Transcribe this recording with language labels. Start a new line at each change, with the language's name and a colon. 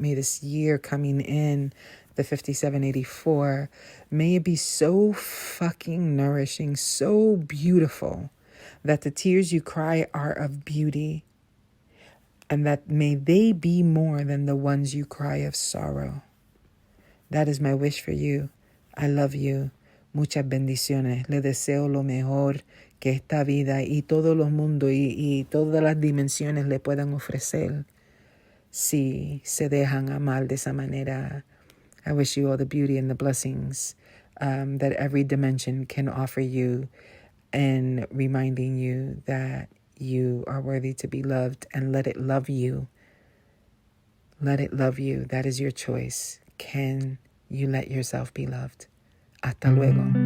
English: May this year coming in, the 5784, may it be so fucking nourishing, so beautiful, that the tears you cry are of beauty, and that may they be more than the ones you cry of sorrow. That is my wish for you. I love you.
Spanish: Muchas bendiciones. Le deseo lo mejor que esta vida y todos los mundos y todas las dimensiones le puedan ofrecer si se dejan amar de esa manera.
English: I wish you all the beauty and the blessings that every dimension can offer you, and reminding you that you are worthy to be loved, and let it love you. Let it love you. That is your choice. Can you let yourself be loved?
Spanish: Hasta luego.